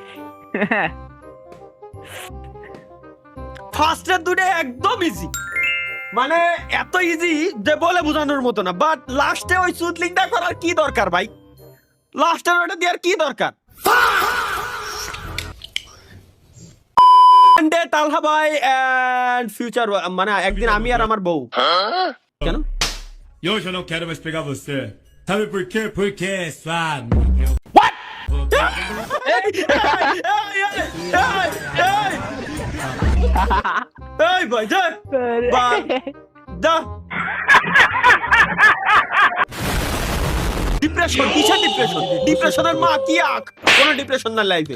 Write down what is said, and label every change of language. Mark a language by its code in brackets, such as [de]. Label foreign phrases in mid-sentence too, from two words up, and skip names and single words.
[bn] ফার্স্টের দুটো একদম ইজি, মানে এত ইজি যে বলে বোঝানোর মতো না। বাট লাস্টে ওই সুদলিংটা করার কি দরকার ভাই? লাস্টের ওটা দেওয়ার কি দরকার? তালহা ভাই [en] and future, [bn] মানে একদিন আমি আর আমার বউ। কেন? [pt] E hoje eu não quero mais pegar você. Sabe por quê? Porque é suave. [bn] এই ভাই যা যা। ডিপ্রেশন, কিসের ডিপ্রেশন? ডিপ্রেশনের মা কি আখ? কোন ডিপ্রেশন না লাইফে।